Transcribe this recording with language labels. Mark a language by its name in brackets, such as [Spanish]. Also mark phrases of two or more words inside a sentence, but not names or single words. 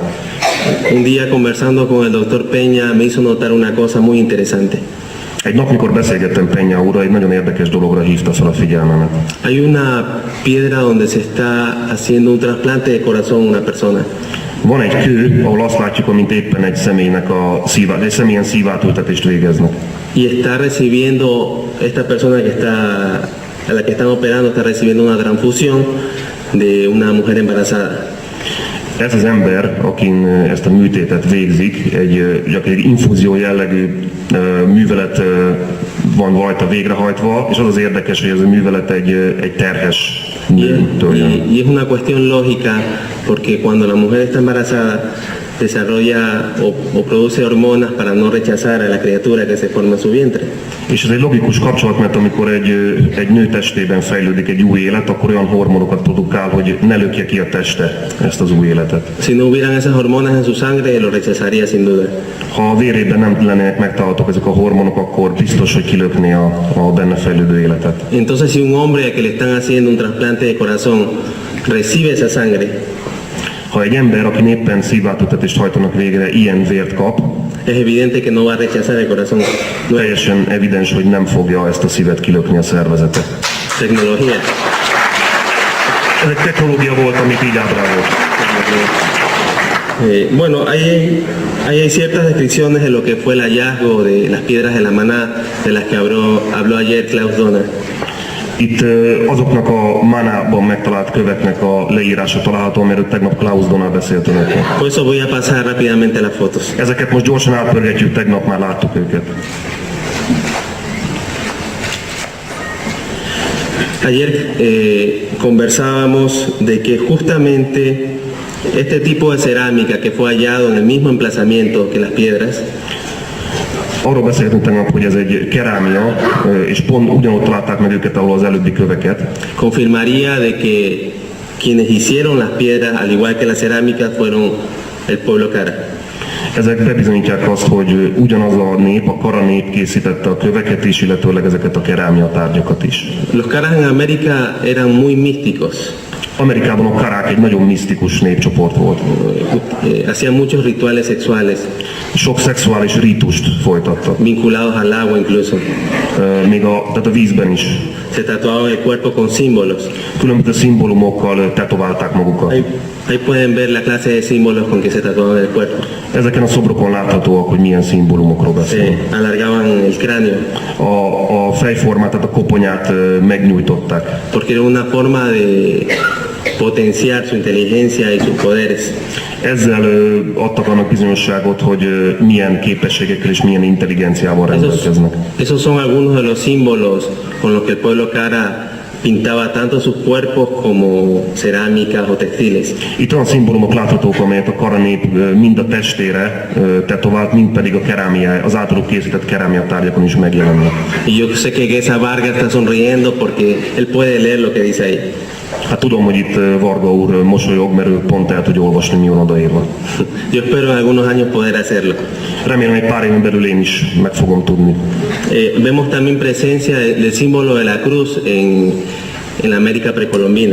[Spanish] Un día conversando con el doctor Peña me hizo notar una cosa muy interesante. [Hungarian] Egy nap, mikor beszélgettem Peña úrral, egy nagyon érdekes dologra hívta fel a figyelmemet. [Spanish] Hay una piedra donde se está haciendo un trasplante de corazón a una persona. [Hungarian] Van egy kő, ahol azt látjuk, amint éppen egy személyen szívátültetést végeznek. [Spanish] Y está recibiendo, esta persona a la que están operando está recibiendo una transfusión de una mujer embarazada. [Hungarian] Ez az ember, akin ezt a műtétet végzik, egy infúzió jellegű művelet van rajta végrehajtva, és az az érdekes, hogy ez a művelet egy terhes nőtől jön. [Spanish] Y es una cuestión lógica porque cuando la mujer está embarazada desarrolla o produce hormonas para no rechazar a la criatura que se forma en su vientre. [Hungarian] És ez egy logikus kapcsolat, mert amikor egy nő testében fejlődik egy új élet, akkor olyan hormonokat produkál, hogy ne lökje ki a teste ezt az új életet. [Spanish] Si no hubieran esas hormonas en su sangre, lo rechazaría sin duda. [Hungarian] Ha a vérében nem lennének megtalálhatók ezek a hormonok, akkor biztos, hogy kilökné a benne fejlődő életet. [Spanish] Entonces, si un hombre a que le están haciendo un trasplante de corazón recibe esa sangre, [Hungarian] Ha egy ember, aki éppen szívátültetést hajtanak végre, ilyen vért kap, [Spanish] es evidente que no va a rechazar el corazón. [Hungarian] teljesen evidens, hogy nem fogja ezt a szívet kilökni a szervezete. [Spanish] Tecnología. [Hungarian] Ez egy technológia volt, amit így ábrázolt. [Spanish] Bueno, hay ciertas descripciones de lo que fue el hallazgo de las piedras de la Maná, de las que habló ayer Klaus Donner. [Hungarian] Itt azoknak a Manában megtalált köveknek a leírása található, amiről tegnap Klaus Donner beszélt önöknek. [Spanish] Por eso voy a pasar rápidamente las fotos. [Hungarian] Ezeket most gyorsan átpörgetjük, tegnap már láttuk őket. [Spanish] Ayer conversábamos de que justamente este tipo de cerámica que fue hallado en el mismo emplazamiento que las piedras, [Hungarian] Arról beszéltünk tegnap, hogy ez egy kerámia, és pont ugyanott találták meg őket, ahol az előbbi köveket. [Spanish] confirmaría de que quienes hicieron las piedras, al igual que la cerámica, fueron el pueblo Cara. [Hungarian] Ezek bebizonyítják azt, hogy ugyanaz a nép, a Kara nép készítette a köveket is, illetőleg ezeket a kerámia tárgyakat is. [Spanish] Los Caras en América eran muy místicos. [Hungarian] Amerikában a karák egy nagyon misztikus népcsoport volt. [Spanish] Hacían muchos rituales sexuales, [Hungarian] Sok szexuális rítust folytattak, [Spanish] vinculados al agua incluso. [Hungarian] még tehát a vízben is. [Spanish] Se tatuaban el cuerpo con símbolos. [Hungarian] Különböző szimbólumokkal tetoválták magukat. [Spanish] Ahí pueden ver la clase de símbolos con que se tatuaban el cuerpo. [Hungarian] Ezeken a szobrokon láthatóak, hogy milyen szimbólumokról beszélnek. [Spanish] Se alargaban el cráneo, [Hungarian] A fejformát, tehát a koponyát megnyújtották. [Spanish] porque era una forma de potenciar su inteligencia y sus poderes. [Hungarian] Ezzel adtak annak bizonyosságot, hogy milyen képességekkel és milyen intelligenciával rendelkeznek. [Spanish] Esos son algunos de los símbolos con los que el pueblo Cara pintaba tanto sus cuerpos como cerámicas o textiles. [Hungarian] Itt olyan szimbólumok láthatók, amelyet a Kara nép mind a testére tetovált, mind pedig a kerámia, az általuk készített kerámia tárgyakon is megjelennek. [Spanish] Y yo sé que Gesa Vargas está sonriendo porque él puede leer lo que dice ahí. [Hungarian] Hát tudom, hogy itt Varga úr mosolyog, mert ő pont el tudja olvasni, mi van odaírva. [Spanish] Yo espero en algunos años poder hacerlo. [Hungarian] Remélem, egy pár éven belül én is meg fogom tudni. [Spanish] Vemos también presencia del símbolo de la cruz en la América precolombina.